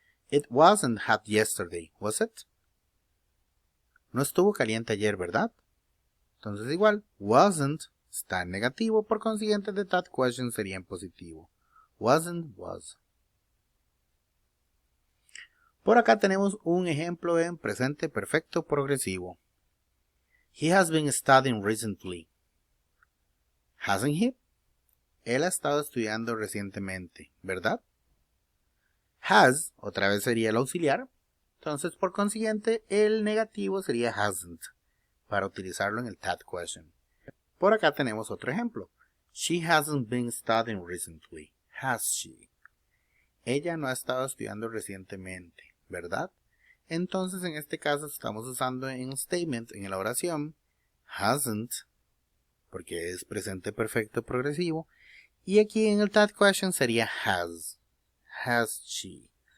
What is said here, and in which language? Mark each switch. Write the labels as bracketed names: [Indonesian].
[English] It wasn't hot yesterday, was it? [Spanish] No estuvo caliente ayer, ¿verdad? Entonces igual, wasn't está en negativo, por consiguiente [English] the that question [Spanish] sería en positivo. [English] Wasn't, was. [Spanish] Por acá tenemos un ejemplo en presente perfecto progresivo. [English] He has been studying recently. Hasn't he? [Spanish] Él ha estado estudiando recientemente, ¿verdad? Has, otra vez sería el auxiliar. Entonces, por consiguiente, el negativo sería hasn't, para utilizarlo en el [English] that question. [Spanish] Por acá tenemos otro ejemplo. [English] She hasn't been studying recently. Has she? [Spanish] Ella no ha estado estudiando recientemente, ¿verdad? Entonces, en este caso, estamos usando en statement, en la oración, hasn't, porque es presente perfecto progresivo, y aquí en el [English] that question [Spanish] sería has. [English] Has she?